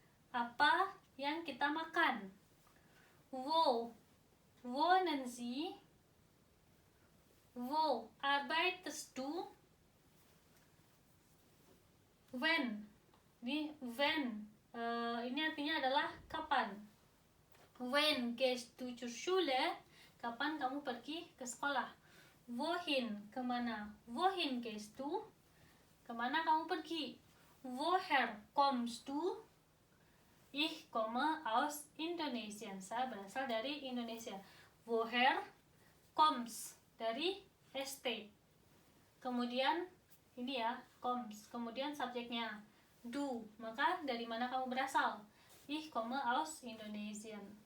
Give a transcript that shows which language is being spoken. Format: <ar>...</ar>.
<id>Apa yang kita makan?</id> <de>Wo wohnen Sie? Wo arbeitest du?</de> <en>When.</en> <id>Ini artinya adalah kapan.</id> <de>When gehst du zur Schule?</de> <id>Kapan kamu pergi ke sekolah?</id> <de>Wohin,</de> <id>kemana?</id> <de>Wohin gehst du?</de> <id>Kemana kamu pergi?</id> <de>Woher kommst du? Ich komme aus Indonesia.</de> <id>Saya berasal dari Indonesia. Woher kommst, dari st. Kemudian ini ya, kommst. Kemudian subjeknya du. Maka dari mana kamu berasal?</id> <de>Ich komme aus Indonesia.</de>